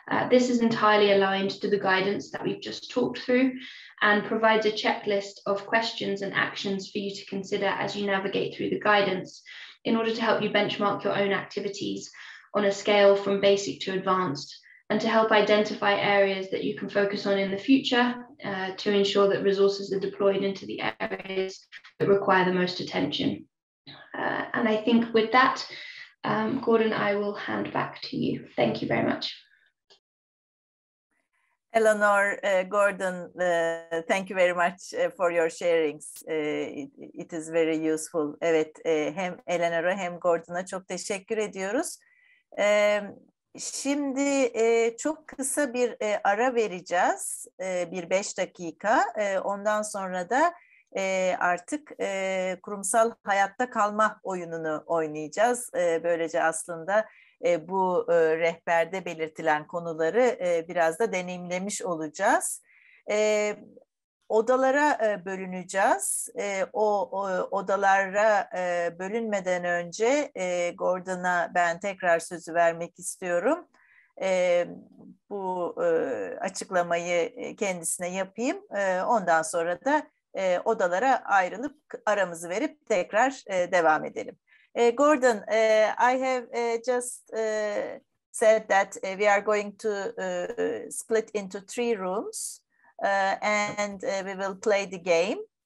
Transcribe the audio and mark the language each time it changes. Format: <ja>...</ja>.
<en>This is entirely aligned to the guidance that we've just talked through and provides a checklist of questions and actions for you to consider as you navigate through the guidance in order to help you benchmark your own activities on a scale from basic to advanced, and to help identify areas that you can focus on in the future to ensure that resources are deployed into the areas that require the most attention. And I think with that, Gordon, I will hand back to you. Thank you very much. Eleanor, Gordon, thank you very much for your sharings. It is very useful.</en> <tr>Evet, hem Eleanor'a hem Gordon'a çok teşekkür ediyoruz. Şimdi çok kısa bir ara vereceğiz, bir 5 dakika. Ondan sonra da artık kurumsal hayatta kalma oyununu oynayacağız. Böylece aslında bu rehberde belirtilen konuları biraz da deneyimlemiş olacağız. Odalara bölüneceğiz. O odalara bölünmeden önce Gordon'a ben tekrar sözü vermek istiyorum. Bu açıklamayı kendisine yapayım. Ondan sonra da odalara ayrılıp aramızı verip tekrar devam edelim.</tr> <en>Gordon, I have just said that we are going to split into 3 rooms. And we will play the game.</en>